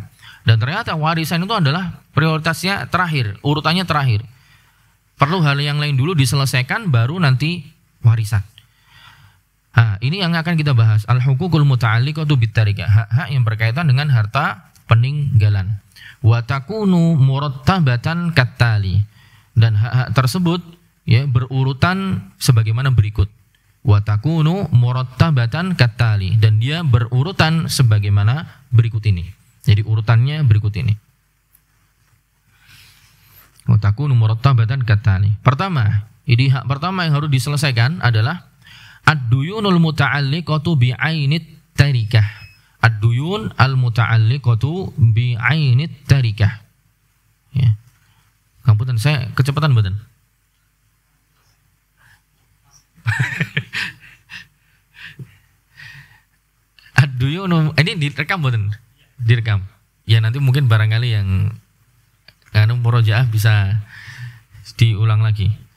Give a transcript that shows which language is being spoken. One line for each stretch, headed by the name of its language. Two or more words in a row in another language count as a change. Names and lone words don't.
Indonesian: Dan ternyata warisan itu adalah prioritasnya terakhir, urutannya terakhir. Perlu hal yang lain dulu diselesaikan, baru nanti warisan. Ini yang akan kita bahas.
Arabic: الحقوق المتعلقة بالتركة.
Indonesian: Hak-hak yang berkaitan dengan harta peninggalan.
Arabic: وتكون مرتبة كالتالي.
Indonesian: Dan hak-hak tersebut ya berurutan sebagaimana berikut.
Arabic: وتكون مرتبة كالتالي,
Indonesian: dan dia berurutan sebagaimana berikut ini. Jadi urutannya berikut ini.
Arabic: وتكون مرتبة كالتالي.
Indonesian: Pertama, ini hak pertama yang harus diselesaikan adalah
Arabic: الديون المتعلقة بعين التركة. الديون المتعلقة بعين التركة.
Indonesian: Ya. Kamputan saya kecepatan mboten? Ad-duyun ini direkam mboten? Direkam. Ya nanti mungkin barangkali yang murojaah bisa diulang lagi.